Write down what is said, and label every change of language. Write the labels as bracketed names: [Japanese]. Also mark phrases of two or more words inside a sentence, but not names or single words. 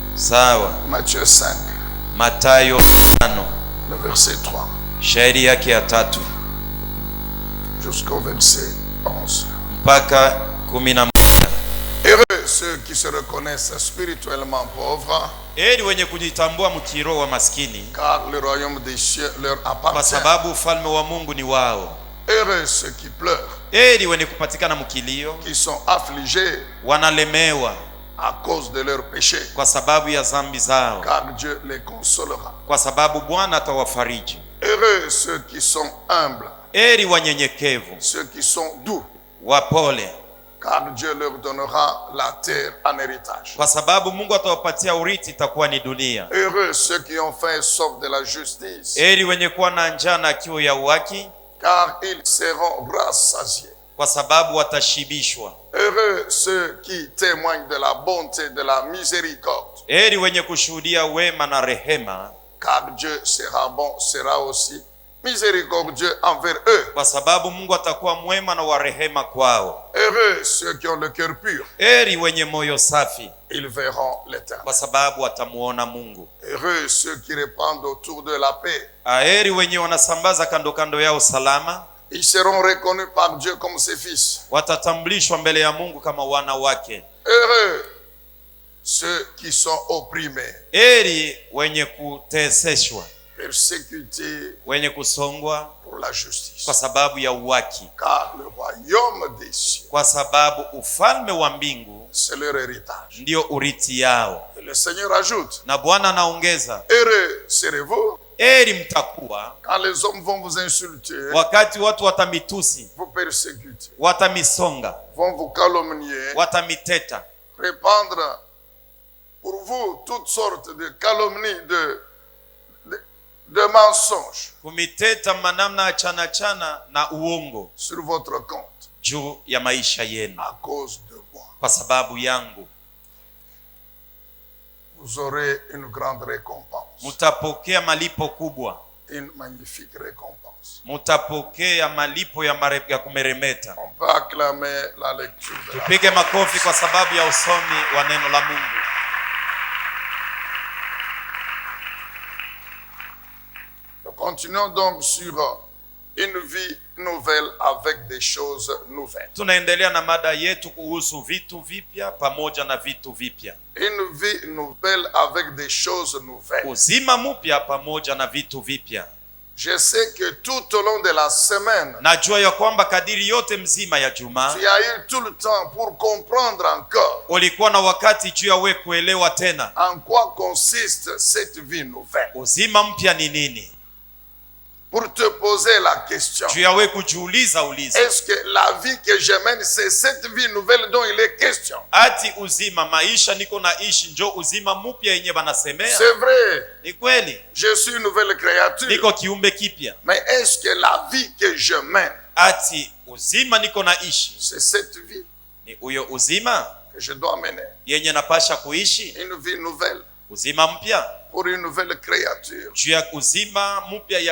[Swahili] Sawa. [French] Matthieu 5. [Swahili] Mathayo 5. [French] Le verset 3. [Swahili] Shairi yake ya 3. [French] Jusqu'au verset 11. [Swahili] Mpaka 11. [French] Heureux ceux qui se reconnaissent spirituellement pauvres, [Swahili] Heri wenye kujitambua mkiroho wa maskini, [French] car le royaume des cieux leur [Swahili] kwa [French] appartient. [Swahili] sababu ufalme wa Mungu ni wao. [French] Heureux ceux qui pleurent, [Swahili] Heri wenye kupatikana mkilio, [French] qui sont affligés [Swahili] wanalemewa [French] à cause de leurs péchés, [Swahili] kwa sababu ya dhambi zao, [French] car Dieu les consolera. [Swahili] kwa sababu Bwana atawafariji. [French] Heureux ceux qui sont humbles, [Swahili] Heri wanyenyekevu, [French] ceux qui sont doux, [Swahili] wapole, [French] car Dieu leur donnera la terre en héritage. [Swahili] kwa sababu Mungu atawapatia urithi, itakuwa ni dunia. [French] Heureux ceux qui ont faim et soif de la justice, [Swahili] Heri wenye kuwa na njaa na kiu ya uhaki, [French] car ils seront rassasiés. [Swahili] kwa sababu watashibishwa. [French] Heureux ceux qui témoignent de la bonté, de la miséricorde, [Swahili] Heri wenye kushuhudia wema na rehema, [French] car Dieu sera bon, sera aussi miséricordieux envers eux. [Swahili] kwa sababu Mungu atakuwa mwema na wa rehema kwao. [French] Heureux ceux qui ont le cœur pur, [Swahili] Heri wenye moyo safi, [French] ils verront l'Éternel. [Swahili] kwa sababu watamuona Mungu. [French] Heureux ceux qui répandent autour de la paix, [Swahili] Heri wenye wanasambaza kando kando yao salama, [French] ils seront reconnus par Dieu comme ses fils. [Swahili] watatambulishwa mbele ya Mungu kama wana wake. [French] Heureux ceux qui sont opprimés, [Swahili] Heri wenye kuteseshwa, [French] persécutés [Swahili] wenye kusongwa [French] pour la justice, [Swahili] kwa sababu ya uwaki, [French] car le royaume des cieux, [Swahili] kwa sababu ufalme wa mbingu [French] c'est leur héritage. [Swahili] ndio urithi yao. [French] Et le Seigneur ajoute, [Swahili] Na Bwana anaongeza, [French] heureux serez-vous [Swahili] heri mtakuwa [French] quand les hommes vont vous insulter, [Swahili] wakati watu watamitusi, [French] vous persécuter, [Swahili] watamisonga, [French] vont vous calomnier, [Swahili] watamiteta, [French] répandre pour vous toutes sortes de calomnies, de mensonges [Swahili] kumiteta manamna ya chana chana na uongo [French] sur votre compte [Swahili] juu ya maisha yenu, [French] à cause de moi. [Swahili] kwa sababu yangu. [French] Vous aurez une grande récompense, [Swahili] Mutapokea malipo kubwa, [French] une magnifique récompense. [Swahili] mutapokea malipo ya kumeremeta. [French] On peut acclamer la lecture de la [Swahili] Tupige makofi kwa sababu ya usomi wa neno la Mungu. [French] Nous continuons donc sur une vie nouvelle avec des choses nouvelles. [Swahili] Tunaendelea na mada yetu kuhusu vitu vipya pamoja na vitu vipya. [French] Une vie nouvelle avec des choses nouvelles. [Swahili] Uzima mpya pamoja na vitu vipya. [French] Je sais que tout au long de la semaine, [Swahili] Najua ya kwamba kadiri yote mzima ya juma [French] tu as eu tout le temps pour comprendre encore [Swahili] ulikuwa na wakati juu ya wewe kuelewa tena [French] en quoi consiste cette vie nouvelle. [Swahili] uzima mpya ni nini, [French] Pour te poser la question, [Swahili] juu ya wewe kujiuliza uliza, [French] est-ce que la vie que je mène, c'est cette vie nouvelle dont il est question? [Swahili] ati uzima maisha niko naishi njo uzima mpya yenye banasemea? [French] C'est vrai, [Swahili] Ni kweli, [French] je suis une nouvelle créature, [Swahili] niko kiumbe kipya. [French] mais est-ce que la vie que je mène, [Swahili] Ati uzima niko naishi [French] c'est cette vie [Swahili] ni uyo uzima [French] que je dois mener? [Swahili] yenye napasha kuishi? [French] Une vie nouvelle [Swahili] Uzima mpya [French] pour une nouvelle créature. [Swahili] juu ya uzima mpya ya